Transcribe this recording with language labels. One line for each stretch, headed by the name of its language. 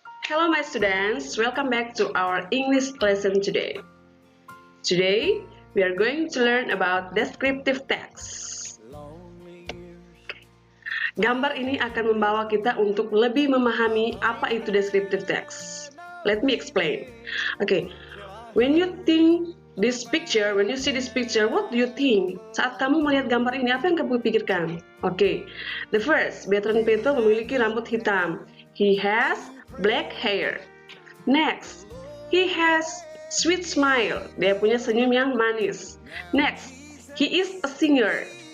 English: Hello my students, welcome back to our English lesson today. Today, we are going to learn about descriptive text.
Indonesian: Gambar ini akan membawa kita untuk lebih memahami apa itu descriptive text.
English: Let me explain. Okay, when you see this picture, what do you think?
Indonesian: Saat kamu melihat gambar ini, apa yang kamu pikirkan?
English: Okay, the first,
Indonesian: Bertrand Pitot memiliki rambut hitam.
English: He has black hair. Next, he has sweet smile.
Indonesian: Dia punya senyum yang manis.
English: Next, he is a singer.